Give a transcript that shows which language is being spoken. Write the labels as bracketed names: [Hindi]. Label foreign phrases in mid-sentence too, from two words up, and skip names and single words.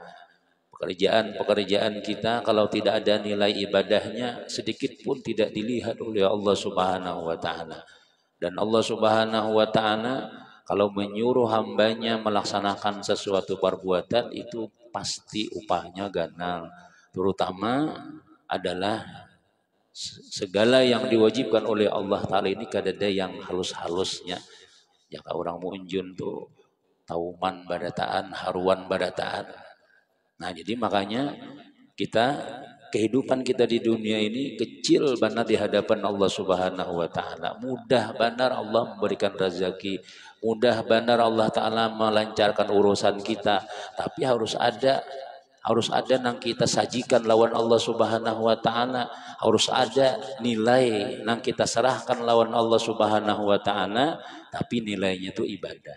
[Indonesian] Pekerjaan kita kalau tidak ada nilai ibadahnya, sedikit pun tidak dilihat oleh Allah [Arabic] سبحانه وتعالى. [Indonesian] Dan Allah [Arabic] سبحانه وتعالى [Indonesian] kalau menyuruh hambanya melaksanakan sesuatu perbuatan, itu pasti upahnya ganal. Terutama adalah segala yang diwajibkan oleh Allah Ta'ala ini kadada yang halus-halusnya. [Banjar] Ya orang mu'unjun tuh tauman badataan, haruan badataan. [Indonesian] Nah jadi makanya kita, kehidupan kita di dunia ini kecil benar di hadapan Allah [Arabic] سبحانه وتعالى. [Indonesian] Mudah benar Allah memberikan rezeki, mudah benar Allah taala melancarkan urusan kita, tapi harus ada nang kita sajikan lawan Allah [Arabic] سبحانه وتعالى, [Indonesian] harus ada nilai nang kita serahkan lawan Allah [Arabic] سبحانه وتعالى, [Indonesian] tapi nilainya itu ibadah.